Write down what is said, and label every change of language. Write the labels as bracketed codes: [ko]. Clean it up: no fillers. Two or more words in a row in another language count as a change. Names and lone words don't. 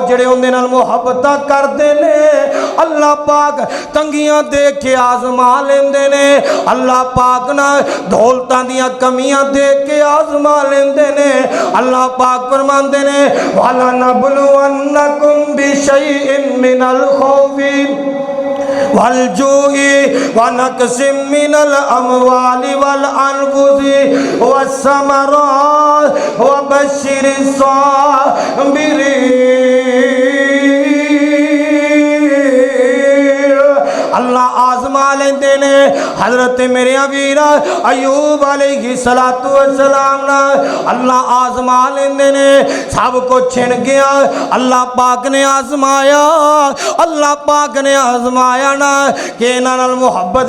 [pa] جیہڑے اوہدے نال محبتاں کردے نے اللہ پاک تنگیاں ویکھ کے آزما لیندے نے اللہ پاک نہ دولتاں دیاں کمیاں ویکھ کے آزما لیندے نے اللہ پاک فرماندے نے [ar] ولنبلونكم بشيء من الخوف والجوع ونقص من الأموال والأنفس والثمرات وبشر الصابرين. [pa] اللہ آزما لیندے نے حضرت میرے ویر ایوب علیہ الصلاۃ والسلام نہ اللہ آزما لیندے نے سب کجھ کھس گیا اللہ پاک نے آزمایا اللہ پاک نے آزمایا نہ کہ اینہاں نال محبت